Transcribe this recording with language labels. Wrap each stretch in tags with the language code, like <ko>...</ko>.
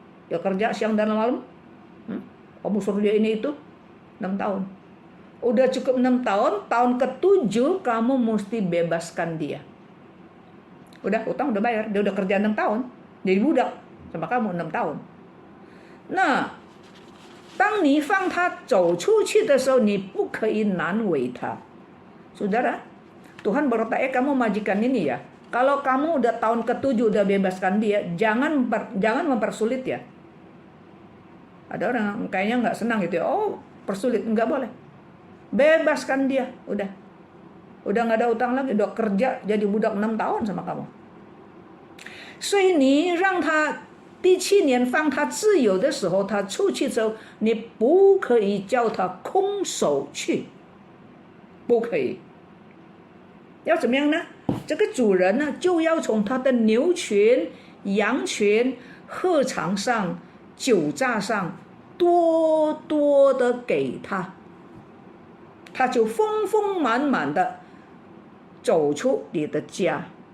<id>Ya kerja siang dan malam. Kamu suruh dia ini itu 6 tahun. Udah cukup 6 tahun, tahun ke-7 kamu mesti bebaskan dia. Udah utang udah bayar, dia udah kerja 6 tahun, jadi budak sama kamu 6 tahun.</id> <zh>Nah, 当你放他走出去的时候，你不可以难为他。</zh> <id>Saudara, Tuhan berkata, kamu majikan ini ya, kalau kamu udah tahun ke-7 udah bebaskan dia, jangan mempersulit ya. Ada orang kayaknya nggak senang gitu ya, persulit, nggak boleh. Bebaskan dia, udah nggak ada utang lagi, udah kerja jadi budak 6 tahun sama kamu.</id> <zh>所以你让他第7年放他自由的时候，他出去之后，你不可以叫他空手去，不可以。要怎么样呢？这个主人呢，就要从他的牛群、羊群、禾场上、酒榨上多多的给他，他就丰丰满满的走出你的家。</zh>